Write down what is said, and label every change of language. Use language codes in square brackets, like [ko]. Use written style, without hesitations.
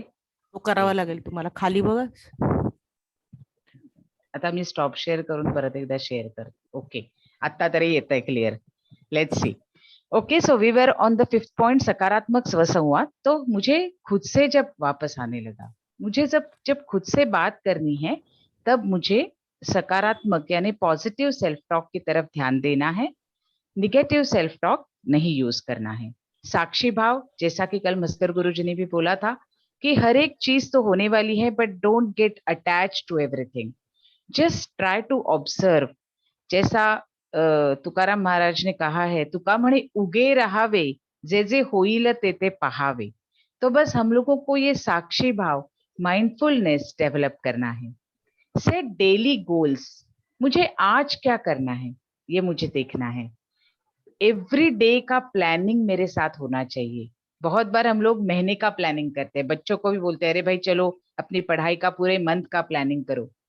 [mr] तो करावा लागेल तुम्हाला खाली बघा. आता मी स्टॉप शेअर करून परत एकदा शेअर करते. ओके, आता तरी येत आहे clear. [en] Let's see. Okay, so we were on the 5th point, सकारात्मक स्वसंवाद. [hi] तो मुझे खुद से जब वापस आने लगा, मुझे जब खुद से बात करनी है, तब मुझे सकारात्मक यानी पॉजिटिव सेल्फ टॉक की तरफ ध्यान देना है. निगेटिव सेल्फ टॉक नहीं यूज करना है. साक्षी भाव, जैसा कि कल मस्कर गुरुजी ने भी बोला था कि हर एक चीज तो होने वाली है, but don't get attach to everything. [en] Just try to observe. [hi] जैसा तुकाराम महाराज ने कहा है, तुका म्हणे उगे राहावे, जे जे होईल ते ते पहावे. तो बस हम लोगों को ये साक्षी भाव, माइंडफुलनेस डेवलप करना है. Set daily goals. मुझे आज क्या करना है ये मुझे देखना है. एवरी डे का प्लानिंग मेरे साथ होना चाहिए. बहुत बार हम लोग महीने का प्लानिंग करते हैं, बच्चों को भी बोलते हैं अरे भाई चलो अपनी पढ़ाई का पूरे मंथ का प्लानिंग करो.